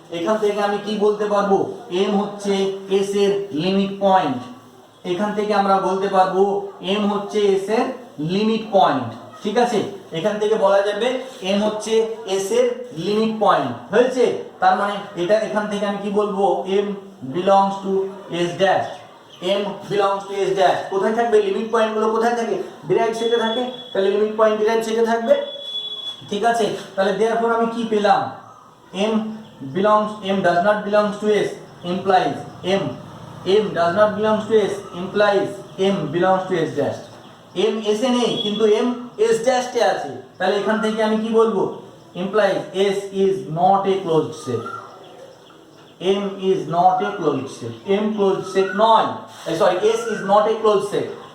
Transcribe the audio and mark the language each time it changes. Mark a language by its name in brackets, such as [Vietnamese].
[Bangla] এখান থেকে আমি কি বলতে পারবো m হচ্ছে s এর লিমিট পয়েন্ট, এখান থেকে আমরা বলতে পারবো m হচ্ছে s এর লিমিট পয়েন্ট। ঠিক আছে, এখান থেকে বলা যাবে m হচ্ছে s এর লিমিট পয়েন্ট হয়েছে। তার মানে এটা এখান থেকে আমি কি বলবো [English] m belongs to s dash, m belongs to s dash। কোথায় থাকবে limit point গুলো, কোথায় থাকে ডিরাইভড সেটে থাকে, তাহলে লিমিট পয়েন্ট ডিরাইভড সেটে থাকবে। [Bangla] ঠিক আছে, তাহলে [English] therefore [Bangla] আমি কি পেলাম [English] m does not belongs to s implies m does not belongs to s implies m belongs to s dash। [Bangla] m s এ নেই কিন্তু m s dash এ আছে, তাহলে এখান থেকে আমি কি বলবো [English] implies s is not a closed set, m is not a closed set, [Bangla] m closed set নয়, [English] Sorry s is not a closed set।